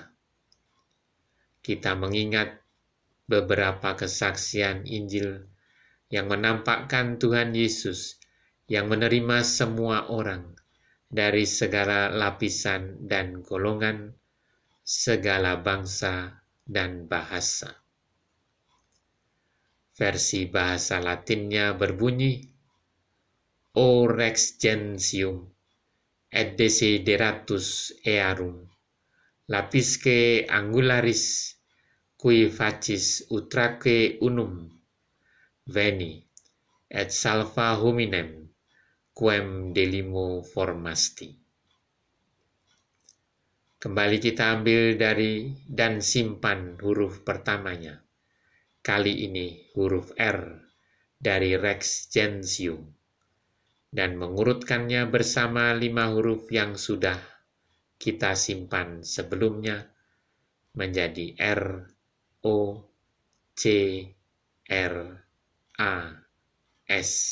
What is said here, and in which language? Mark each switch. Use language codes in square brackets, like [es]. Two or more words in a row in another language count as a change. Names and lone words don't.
[id] Kita mengingat beberapa kesaksian Injil yang menampakkan Tuhan Yesus yang menerima semua orang dari segala lapisan dan golongan, segala bangsa dan bahasa. Versi bahasa Latinnya berbunyi, [la] O Rex Gentium, et desideratus earum, lapisque angularis, qui facis utraque unum, veni, et salva hominem, quem delimo formasti. [id] Kembali kita ambil dari dan simpan huruf pertamanya. Kali ini huruf R dari Rex Gentium. Dan mengurutkannya bersama 5 huruf yang sudah kita simpan sebelumnya menjadi R, O, C, R, A, S.